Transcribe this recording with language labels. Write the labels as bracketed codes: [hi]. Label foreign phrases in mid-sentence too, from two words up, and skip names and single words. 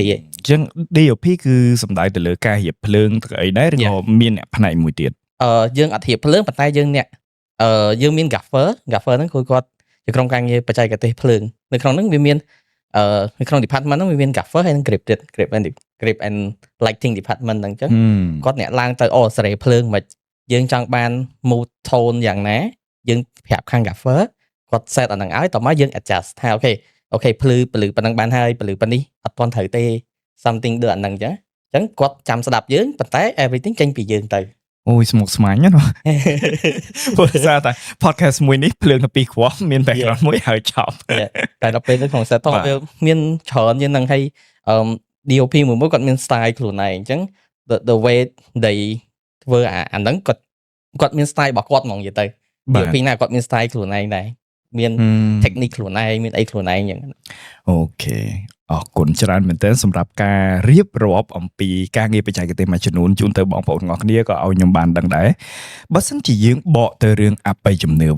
[km] អញ្ចឹង DOP គឺសំដៅទៅលើការរៀបភ្លើងទៅអីដែរឬក៏មានអ្នកផ្នែកមួយទៀត យើងអត់រៀបភ្លើងប៉ុន្តែយើងអ្នកយើងមាន gaffer ហ្នឹងគឺគាត់ជាក្រុមការងារបច្ចេកទេសភ្លើងនៅក្នុងហ្នឹងវាមាននៅក្នុង department ហ្នឹងវាមាន gaffer ហើយនិង [en] grip and lighting department [km] ហ្នឹងអញ្ចឹងគាត់អ្នកឡើងទៅសេរីភ្លើងមិនយើងចង់បាន [en] mood tone [km] យ៉ាងណាយើងប្រាប់ខាង gaffer គាត់ set អាហ្នឹងឲ្យតោះមកយើង adjust ថាអូខេភ្លឺប៉ុណ្ណឹងបានហើយភ្លឺប៉ុណ្នេះអត់ទាន់ត្រូវទេ something ដូចអាហ្នឹងអញ្ចឹងគាត់ចាំស្ដាប់យើងប៉ុន្តែ everything ចេញពីយើងទៅ អូយស្មុគស្មាញណាព្រោះថាតែ podcast មួយនេះភ្លើងទៅពីគ្រាប់មាន background មួយហើយចប់ តែដល់ពេលទៅក្នុង set top វាមានច្រើនយ៉ាងហ្នឹងហើយDOP មួយគាត់មាន style ខ្លួនឯងអញ្ចឹង [en] the way they [km] ធ្វើអាហ្នឹងគាត់មាន style របស់គាត់ហ្មងនិយាយទៅ DOP ណាគាត់មាន style ខ្លួនឯងដែរមាន technique ខ្លួនឯងមានអីខ្លួនឯងអញ្ចឹង អូខេអរគុណច្រើនមែនទែនសម្រាប់ការរៀបរាប់អំពីការងារបច្ចេកទេសមួយចំនួនជូនទៅបងប្អូនទាំងអស់គ្នាក៏ឲ្យខ្ញុំបានដឹងដែរបើសិនជាយើងបកទៅរឿងអបិយជំនឿវិញ